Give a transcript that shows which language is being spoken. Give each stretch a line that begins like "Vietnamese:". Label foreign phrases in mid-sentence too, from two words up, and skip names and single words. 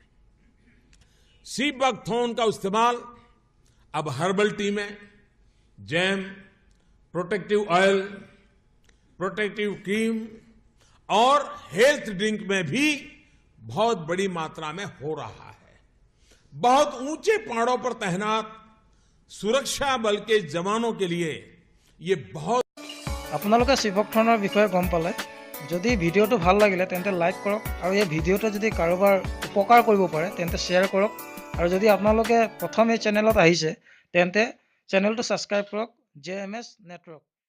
English: sea buckthorn
Hindi: का इस्तेमाल अब
English: herbal tea
Hindi: में, जैम,
English: protective oil, protective cream
Hindi: और
English: health drink
Hindi: में भी बहुत बड़ी मात्रा में हो रहा है। बहुत ऊंचे पहाड़ों पर तैनात सुरक्षा बल के जवानों के लिए ये बहुत।
Assamese: আপোনালোকে চিভকথ্ৰণৰ বিষয়ে গম পালে। যদি ভিডিঅ'টো ভাল লাগিলে তেন্তে লাইক কৰক আৰু এই ভিডিঅ'টো যদি কাৰোবাৰ উপকাৰ কৰিব পাৰে তেন্তে শ্বেয়াৰ কৰক। আৰু যদি আপোনালোকে প্ৰথম এই চেনেলত আহিছে তেন্তে চেনেলটো ছাবস্ক্ৰাইব কৰক,
English: JMS network.